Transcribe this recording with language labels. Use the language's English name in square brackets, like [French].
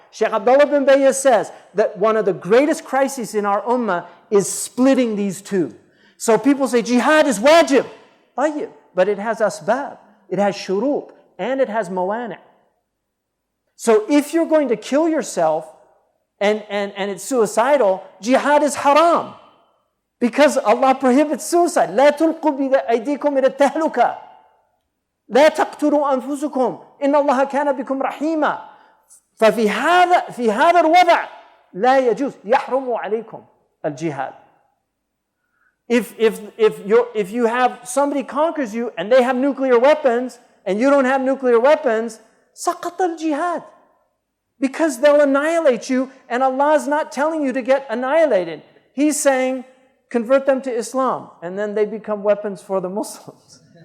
[English] Shaykh Abdullah bin Bayy says that one of the greatest crises in our ummah is splitting these two. So people say jihad is wajib, but it has asbab, it has shurut, and it has mawani'. So if you're going to kill yourself and it's suicidal, jihad is haram. Because Allah prohibits suicide. [Arabic] لا تلقوا بأيديكم إلى التهلكة. لا تقتلوا أنفسكم إن الله كان بكم رحيما. ففي هذا الوضع لا يجوز يحرم عليكم الجهاد. [English] If you have somebody conquers you and they have nuclear weapons and you don't have nuclear weapons, [Arabic] سقط الجهاد. [English] Because they'll annihilate you and Allah is not telling you to get annihilated. He's saying, convert them to Islam and then they become weapons for the Muslims.